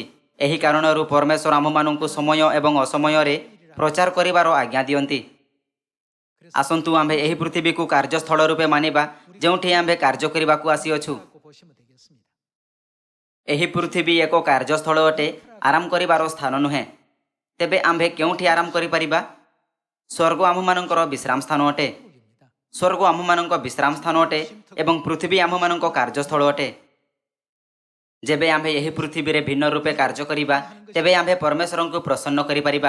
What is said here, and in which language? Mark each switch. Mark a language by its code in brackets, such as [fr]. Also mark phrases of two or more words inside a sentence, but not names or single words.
[or] ଏହି କାରଣରୁ ପରମେଶ୍ୱର ଆମ୍ଭମାନଙ୍କୁ ସମୟ ଏବଂ ଅସମୟରେ ପ୍ରଚାର କରିବାର ଆଜ୍ଞା ଦିଅନ୍ତି। ଆସନ୍ତୁ ଆମ୍ଭେ ଏହି ପୃଥିବୀକୁ କାର୍ଯ୍ୟସ୍ଥଳ ରୂପେ ମାନିବା, ଯେଉଁଠି ଆମ୍ଭେ କାର୍ଯ୍ୟ କରିବାକୁ ଆସିଅଛୁ। [ko] 고 보시면 되겠습니다. [or] ଏହି ପୃଥିବୀ ଏକ କାର୍ଯ୍ୟସ୍ଥଳ ଅଟେ, ଆରାମ କରିବାର ସ୍ଥାନ ନୁହେଁ। ତେବେ ଆମ୍ଭେ କେଉଁଠି ଆରାମ କରିପାରିବା? ସ୍ୱର୍ଗ ଆମ୍ଭମାନଙ୍କର ବିଶ୍ରାମ ସ୍ଥାନ ଅଟେ। [ko] 천국입니다. [or] ସ୍ୱର୍ଗ ଆମ୍ଭମାନଙ୍କ ବିଶ୍ରାମ ସ୍ଥାନ ଅଟେ ଏବଂ ପୃଥିବୀ ଆମ୍ଭମାନଙ୍କ କାର୍ଯ୍ୟସ୍ଥଳ ଅଟେ। ଯେବେ ଆମ୍ଭେ ଏହି ପୃଥିବୀରେ ଭିନ୍ନ ରୂପେ କାର୍ଯ୍ୟ କରିବା, ତେବେ ଆମ୍ଭେ ପରମେଶ୍ୱରଙ୍କୁ ପ୍ରସନ୍ନ କରିପାରିବା।